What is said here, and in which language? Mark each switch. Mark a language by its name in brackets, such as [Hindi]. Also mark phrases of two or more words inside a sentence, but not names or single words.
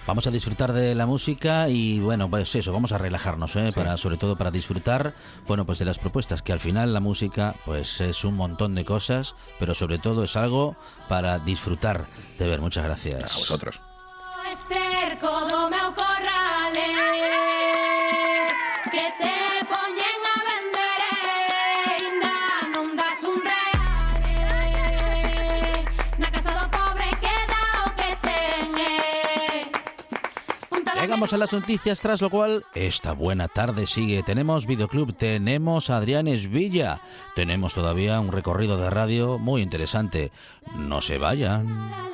[Spanish] Vamos a disfrutar de la música y bueno, pues eso, vamos a relajarnos, para, sobre todo para disfrutar, bueno, pues de las propuestas, que al final la música pues es un montón de cosas, pero sobre todo es algo para disfrutar de ver. Muchas gracias. A vosotros. [Galician] Que te poñen a vender, ainda non das un real. Na casa do pobre queda o que ten. [Spanish] Llegamos a las noticias, tras lo cual esta buena tarde sigue. Tenemos videoclub, tenemos a Adrián Esvilla, tenemos todavía un recorrido de radio muy interesante. No se vayan.